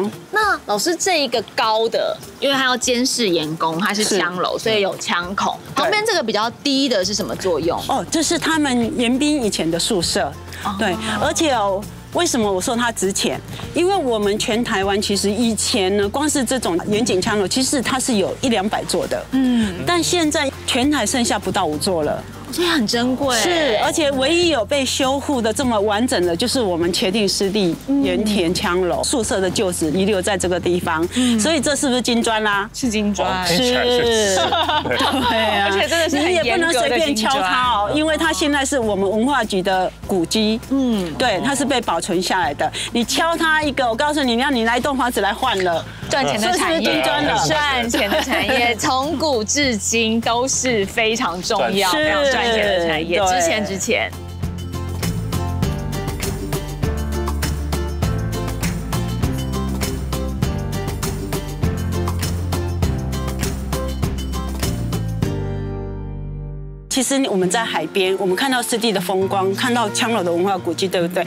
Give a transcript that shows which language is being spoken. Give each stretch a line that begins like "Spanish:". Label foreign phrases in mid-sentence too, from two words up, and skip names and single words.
Chinese: 那老師這一個高的，因為他要監視鹽工，它是槍樓，所以有槍孔。旁邊這個比較低的是什麼作用？哦，這是他們鹽兵以前的宿舍。對，而且哦，為什麼我說它值錢？因為我們全台灣其實以前呢，光是這種遠景槍樓，其實它是有100-200座的。但現在全台剩下不到5座了。所以很珍貴，是，而且唯一有被修復的這麼完整的，就是我們茄萣濕地鹽田槍樓宿舍的舊址遺留在這個地方，所以這是不是金磚啦？是金磚，是，對啊，而且真的是你也不能隨便敲它哦，因為它現在是我們文化局的古蹟，對，它是被保存下來的。你敲它一個，我告訴你，让你拿一棟房子來換了，賺錢的產業，賺錢的產業，從古至今都是非常重要，非常賺錢的產業，值錢。其實我們在海邊，我們看到濕地的風光，看到槍樓的文化古蹟，對不對？